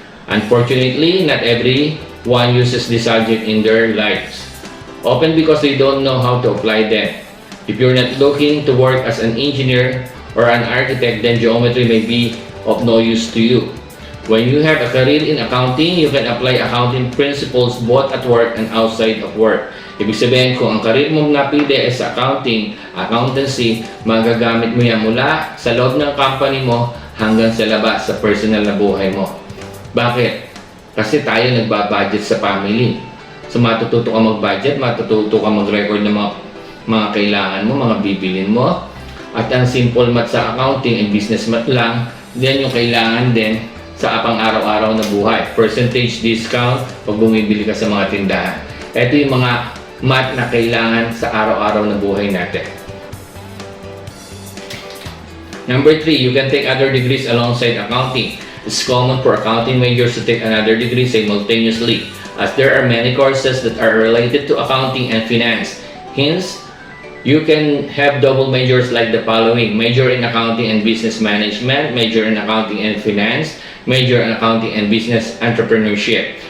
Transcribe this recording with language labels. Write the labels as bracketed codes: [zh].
[en] Unfortunately, not everyone uses this subject in their lives, often because they don't know how to apply them. If you're not looking to work as an engineer or an architect, then geometry may be of no use to you. When you have a career in accounting, you can apply accounting principles both at work and outside of work. [tl] Ibig sabihin, kung ang career mo napili ay sa accounting, accountancy, magagamit mo yan mula sa loob ng company mo hanggang sa labas, sa personal na buhay mo. Bakit? Kasi tayo nagbabudget sa family. So matututo ka mag-budget, matututo ka mag-record ng mga kailangan mo, mga bibilin mo. At ang simple math sa accounting and business math lang, then yung kailangan din sa pang-araw-araw na buhay. Percentage discount pag bumibili ka sa mga tindahan. Ito yung mga math na kailangan sa araw-araw na buhay natin. [en] Number 3, you can take other degrees alongside accounting. It's common for accounting majors to take another degree simultaneously, as there are many courses that are related to accounting and finance. Hence, you can have double majors like the following: major in accounting and business management, major in accounting and finance, major in accounting and business entrepreneurship.